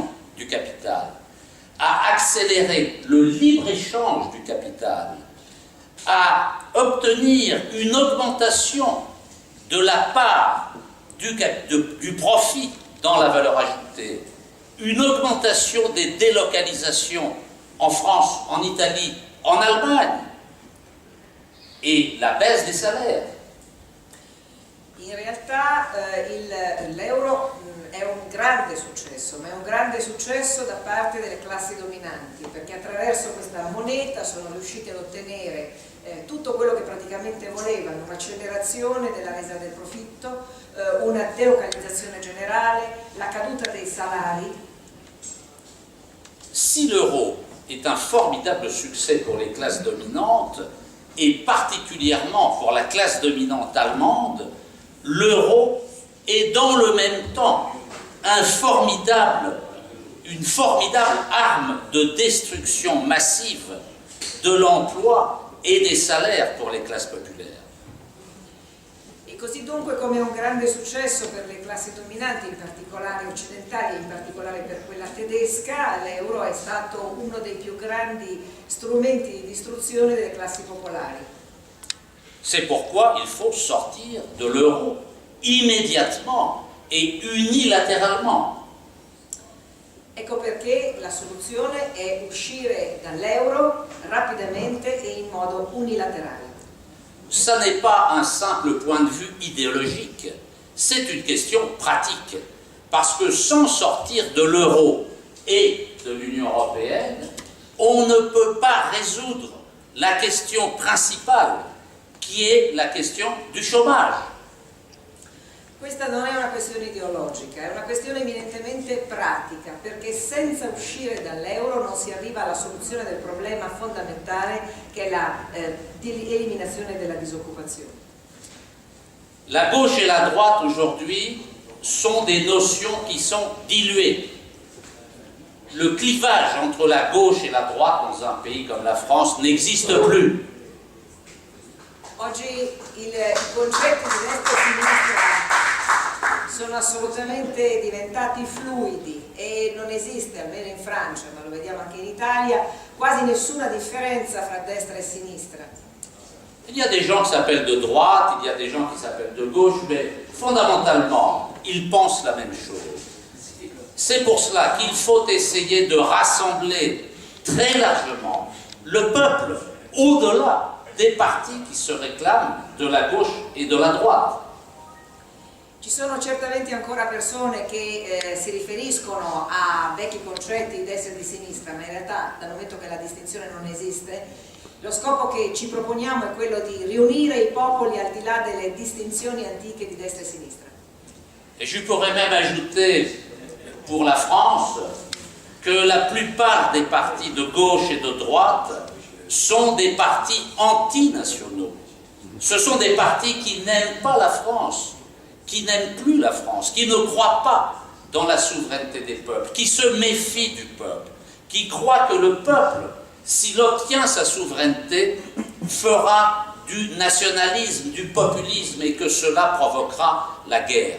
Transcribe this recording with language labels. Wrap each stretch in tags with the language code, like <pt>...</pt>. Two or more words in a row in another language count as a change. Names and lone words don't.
<fr>du capital, à accélérer le libre-échange du capital, à obtenir une augmentation de la part du profit dans la valeur ajoutée, une augmentation des délocalisations en France, en Italie, en Allemagne, et la baisse des salaires.</fr> <it>In realtà l'euro è un grande successo, ma è un grande successo da parte delle classi dominanti, perché attraverso questa moneta sono riusciti ad ottenere tutto quello che praticamente volevano, un'accelerazione della resa del profitto, una delocalizzazione generale, la caduta dei salari.</it> <fr>Si l'euro est un formidable succès pour les classes dominantes, et particulièrement pour la classe dominante allemande, l'euro est dans le même temps une formidable arme de destruction massive de l'emploi et des salaires pour les classes populaires.</fr> <it>E così dunque, come un grande successo per le classi dominanti, in particolare occidentali e in particolare per quella tedesca, l'euro è stato uno dei più grandi strumenti di distruzione delle classi popolari.</it> <fr>C'est pourquoi il faut sortir de l'euro immédiatement et unilatéralement.</fr> <it>Ecco perché la soluzione è uscire dall'euro rapidamente e in modo unilaterale.</it> <fr>ça n'est pas un simple point de vue idéologique, c'est une question pratique. Parce que sans sortir de l'euro et de l'Union européenne, on ne peut pas résoudre la question principale, qui est la question du chômage.</fr> <it>Questa non è una questione ideologica, è una questione eminentemente pratica, perché senza uscire dall'euro non si arriva alla soluzione del problema fondamentale che è l'eliminazione della disoccupazione.</it> <fr>La gauche et la droite aujourd'hui sont des notions qui sont diluées. Le clivage entre la gauche et la droite dans un pays comme la France n'existe plus.</fr> <it>Oggi i concetti di destra e sinistra sono assolutamente diventati fluidi e non esiste, almeno in Francia, ma lo vediamo anche in Italia, quasi nessuna differenza fra destra e sinistra.</it> <fr>Il y a des gens qui s'appellent de droite, il y a des gens qui s'appellent de gauche, mais fondamentalement, ils pensent la même chose. C'est pour cela qu'il faut essayer de rassembler très largement le peuple au-delà des partis qui se réclament de la gauche et de la droite.</fr> <it>Ci sono certamente ancora persone che si riferiscono a vecchi concetti di destra e di sinistra, ma in realtà dal momento che la distinzione non esiste, lo scopo che ci proponiamo è quello di riunire i popoli al di là delle distinzioni antiche di destra e sinistra.</it> <fr>Et je pourrais même ajouter pour la France que la plupart des partis de gauche et de droite sont des partis antinationaux. Ce sont des partis qui n'aiment pas la France, qui n'aiment plus la France, qui ne croient pas dans la souveraineté des peuples, qui se méfient du peuple, qui croient que le peuple, s'il obtient sa souveraineté, fera du nationalisme, du populisme et que cela provoquera la guerre.</fr>